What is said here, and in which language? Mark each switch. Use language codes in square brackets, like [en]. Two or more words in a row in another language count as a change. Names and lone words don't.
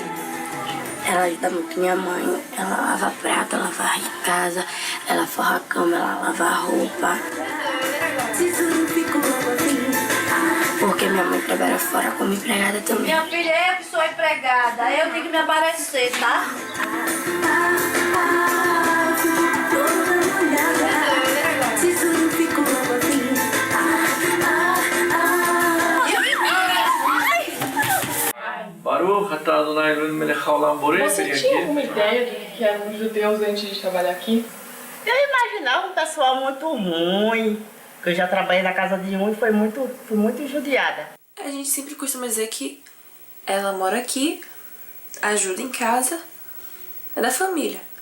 [pt] Ela ajuda muito minha mãe. Ela lava prato, ela varre a casa, ela forra a cama, ela lava a roupa. Porque minha mãe trabalha fora como empregada também. Minha filha, eu que sou empregada. Eu tenho que me aparecer, tá? [he] Baruch atah Adonai Eloheinu melech haolam borei. [pt] Você tinha alguma ideia do que eram os judeus antes de trabalhar aqui? Eu imaginava um pessoal muito ruim, que eu já trabalhei na casa de um e fui muito judiada. A gente sempre costuma dizer que ela mora aqui, ajuda em casa, é da família.